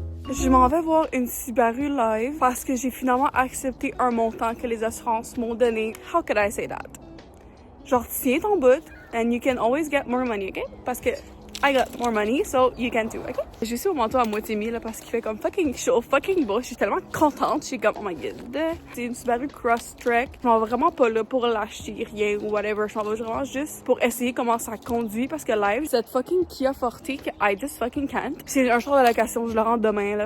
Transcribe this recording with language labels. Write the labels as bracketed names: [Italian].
[French] Je m'en vais voir une Subaru live parce que j'ai finalement accepté un montant que les assurances m'ont donné. [English] How could I say that? [French] Genre, tiens ton bout [English] and you can always get more money, ok? [French] Parce que [English] I got more money, so you can too, ok? [French] J'ai aussi mon manteau à moitié mis là parce qu'il fait comme fucking chaud, fucking beau. Je suis tellement contente. Je suis comme, [English] oh my god. [French] C'est une Subaru Crosstrek. Je m'en vais vraiment pas là pour l'acheter, rien ou whatever. Je m'en vais vraiment juste pour essayer comment ça conduit parce que live, cette fucking Kia Forte que [English] I just fucking can't. [French] C'est un char de location, je le rends demain là.